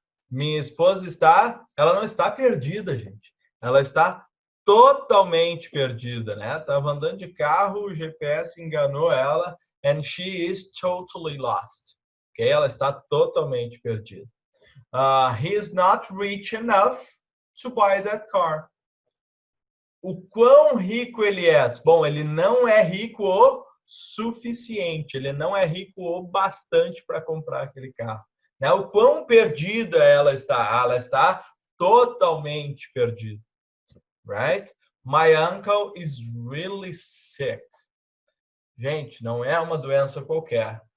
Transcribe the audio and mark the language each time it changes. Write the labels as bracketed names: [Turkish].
[Portuguese] Minha esposa ela não está perdida, gente. Ela está totalmente perdida, né? Estava andando de carro, o GPS enganou ela, [English] and she is totally lost. [Portuguese] Ok? Ela está totalmente perdida. [English] He is not rich enough to buy that car. [Portuguese] O quão rico ele é? Bom, ele não é rico o suficiente. Ele não é rico o bastante para comprar aquele carro. Né? O quão perdida ela está? Ela está totalmente perdida. Right? [English] My uncle is really sick. [Portuguese] Gente, não é uma doença qualquer.